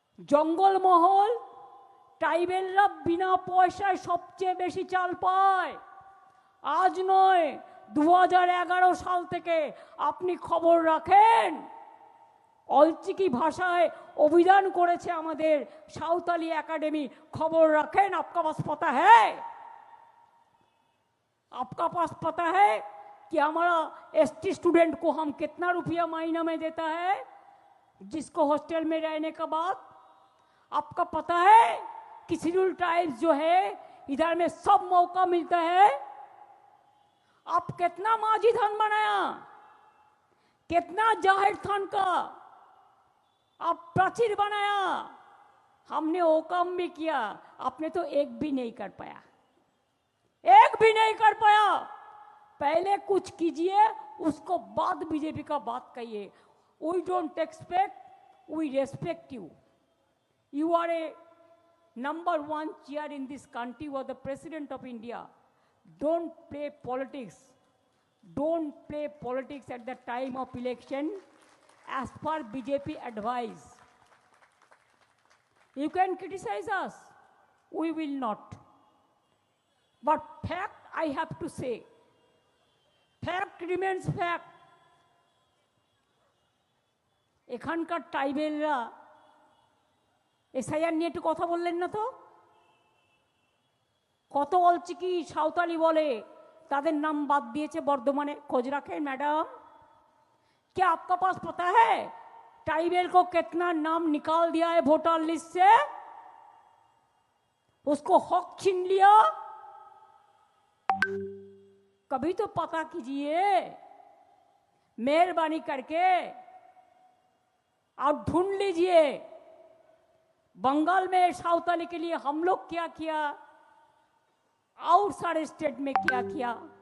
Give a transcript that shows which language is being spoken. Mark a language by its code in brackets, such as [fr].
[bn] জঙ্গলমহল ট্রাইবেলরা বিনা পয়সায় সবচেয়ে বেশি চাল পায়। আজ নয়, 2011 সাল থেকে আপনি খবর রাখেন, অলচিকি ভাষায় অভিযান করেছে আমাদের সাঁওতালি एकेडमी। [hi] खबर रखें, आपका पास पता है? आपका पास पता है कि हमारा ST स्टूडेंट को हम कितना रुपया महीना में देता है, जिसको हॉस्टल में रहने का बाद? आपका पता है कि शेड्यूल ट्राइब्स जो है इधर में सब मौका मिलता है। आप कितना माझी थान बनाया, कितना जाहिर थान का अब प्राचीर बनाया, हमने वो काम भी किया, आपने तो एक भी नहीं कर पाया, एक भी नहीं कर पाया। पहले कुछ कीजिए, उसको बाद बीजेपी का बात कहिए। [en] We don't expect, we respect you. You are a number one chair in this country, you are the president of India. Don't play politics. Don't play politics at the time of election as per BJP advice. You can criticize us, we will not. But fact, I have to say, fact remains fact. [bn] এখানকার ট্রাইবেলরা SIR নিয়ে একটু কথা বললেন না তো? কত অলচিকি সাঁওতালি বলে তাদের নাম বাদ দিয়েছে বর্ধমানে। [hi] खोज रखें मैडम, क्या आपका पास पता है ट्राइबल को कितना नाम निकाल दिया है वोटर लिस्ट से? उसको हक छीन लिया। कभी तो पता कीजिए मेहरबानी करके, आप ढूंढ लीजिए बंगाल में साउथाली के लिए हम लोग क्या किया, और सारे स्टेट में क्या किया।